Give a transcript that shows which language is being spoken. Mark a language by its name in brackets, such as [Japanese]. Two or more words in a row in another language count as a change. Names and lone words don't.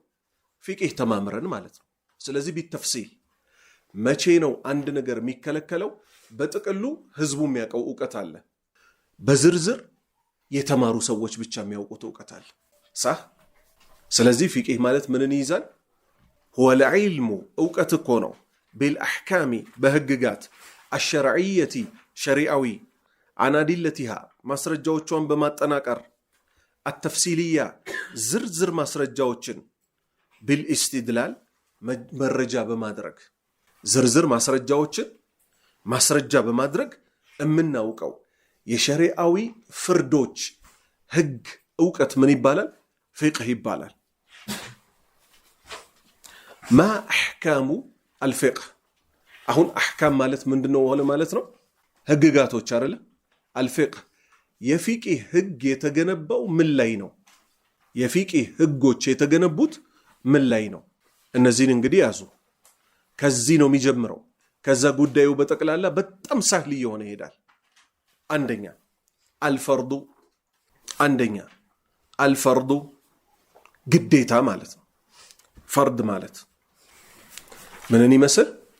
[Amharic] ፊቅህ ተማምረን ማለት ነው ስለዚህ በተፍሲል መቼ ነው አንድ ነገር የሚከለከለው በጥቅሉ ህዝቡ የሚያውቀው ዕውቀት አለ በዝርዝር የተማሩ ሰዎች ብቻ የሚያውቁት ዕውቀት አለ صح ስለዚህ ፊቅህ ማለት ምንን ይይዛል [Arabic] هو العلم [Amharic] ዕውቀት እኮ ነው بالأحكام በህግጋት الشرعية ሸሪዓዊ [Arabic] عن أدلتها [Amharic] ማስረጃዎቿን በማጠናቀር التفصيلية ዝርዝር ማስረጃዎችን بالاستدلال መረጃ በማድረግ ዝርዝር ማስረጃዎችን ማስረጃ በማድረግ እምናውቀው የሸሪዓዊ ፍርዶች ህግ ዕውቀት ምን ይባላል ፍቅህ ይባላል [Arabic] ما احكام الفقه [Amharic] አሁን احكام ማለት ምንድነው ወለ ማለት ነው ህግጋቶች አይደለ الفقه የፊቅህ ህግ የተገነባው ምን ላይ ነው የፊቅህ ህጎች የተገነቡት ምን ላይ ነው እነዚህን እንግዲህ ያዙ ከዚህ ነው የሚጀምረው ከዛ ጉዳዩ በጠቅላላ በጣም ሳህል ይሆነ ይሄዳል አንደኛ አልፈርዱ ግዴታ ማለት ነው። ፈርድ ማለት ምንን ይመስል?